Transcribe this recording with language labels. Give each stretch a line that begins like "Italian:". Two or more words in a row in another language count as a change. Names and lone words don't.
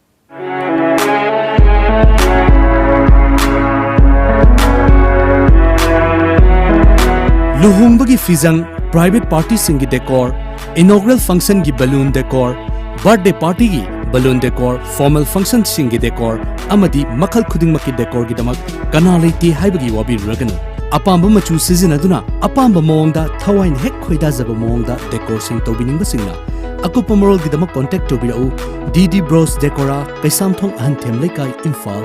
Manipuri: Luhungbagi fizang,
English: private party
Manipuri: singi decor,
English: inaugural function
Manipuri: gi
English: balloon decor, birthday party
Manipuri: gi
English: balloon decor, formal function
Manipuri: singi decor, amadi makhal khudingmaki decor gi damak kanalai ti haibagi wabi raganu. Apamba machu sizinaduna, apamba moongda thawain hek khoida zaba moongda decor sing tobiningba singna. Akupa moral gi damak contact tobirau DD Bros Decora, Kaisamthong Ahanthem Lekai Imphal.